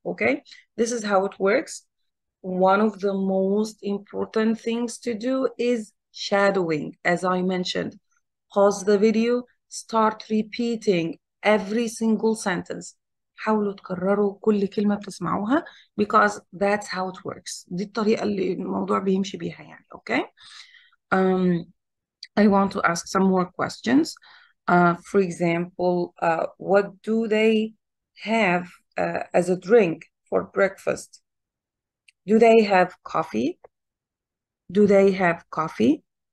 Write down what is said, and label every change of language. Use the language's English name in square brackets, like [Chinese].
[English] Okay, this is how it works. One of the most important things to do is shadowing, as I mentioned. Pause the video, start repeating every single sentence. [Arabic] حاولوا تكرروا كل كلمة بتسمعوها [English] because that's how it works. [Arabic] دي الطريقة اللي الموضوع بيمشي بيها يعني. [English] Okay. I want to ask some more questions. For example, what do they have as a drink for breakfast? Do they have coffee? Do they have coffee?